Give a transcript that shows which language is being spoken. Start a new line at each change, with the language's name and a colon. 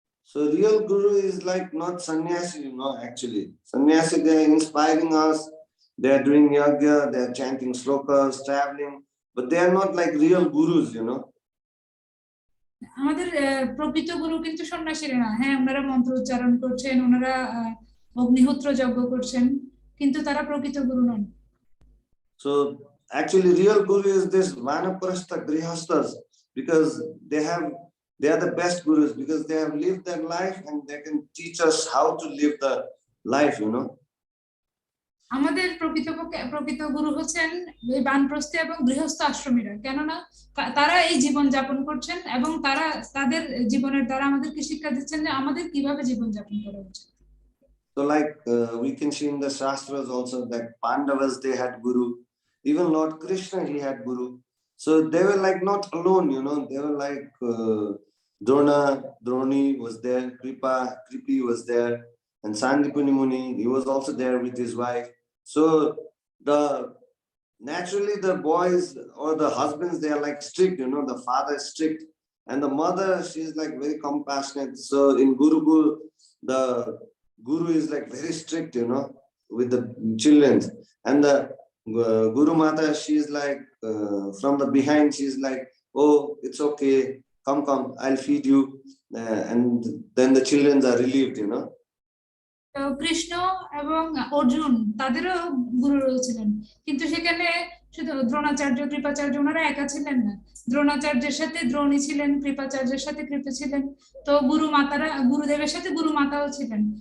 English: So real guru is like not sannyasi, you know, actually. Sannyasi, they are inspiring us. They are doing yagya, they are chanting slokas, traveling, but they are not like real gurus, you know.
Bangla: আমাদের প্রকৃত গুরু কিন্তু সন্ন্যাসীরা না। হ্যাঁ, ওনারা মন্ত্র উচ্চারণ করছেন, ওনারা অগ্নিহোত্র যজ্ঞ করছেন, কিন্তু তারা প্রকৃত গুরু নন।
English: So actually real guru is this vanaprastha grihasthas, because they are the best gurus, because they have lived their life and they can teach us how to live the life, you know.
Bangla: আমাদের প্রকৃত গুরু হচ্ছেন এই বানপ্রস্থী এবং গৃহস্থ আশ্রমীরা, কেননা তারা এই জীবন যাপন করছেন এবং তারা তাদের জীবনের দ্বারা আমাদেরকে শিক্ষা দিচ্ছেন যে আমাদের কিভাবে জীবন যাপন করা উচিত।
English: So like we can see in the Shastras also that Pandavas, they had guru. Even Lord Krishna, he had guru. So they were like not alone, you know. They were like Droni was there, Kripi was there, and Sandipani Muni, he was also there with his wife. So naturally the boys or the husbands, they are like strict, you know. The father is strict, and the mother, she's like very compassionate. So in Gurukul, the guru is like very strict, you know, with the children, and the Guru Mata, she's like from the behind, she's like, oh, it's okay, come, I'll feed you, and then the children are relieved, you know.
Bangla: Krishna এবং অর্জুন তাদেরও গুরু ছিলেন, কিন্তু সেখানে শুধু দ্রোণাচার্য, কৃপাচার্য ওনারা একা ছিলেন না। দ্রোণাচার্যের সাথে দ্রোণী ছিলেন, কৃপাচার্যের সাথে কৃপা ছিলেন, তো গুরুদেবের সাথে গুরু মাতাও ছিলেন।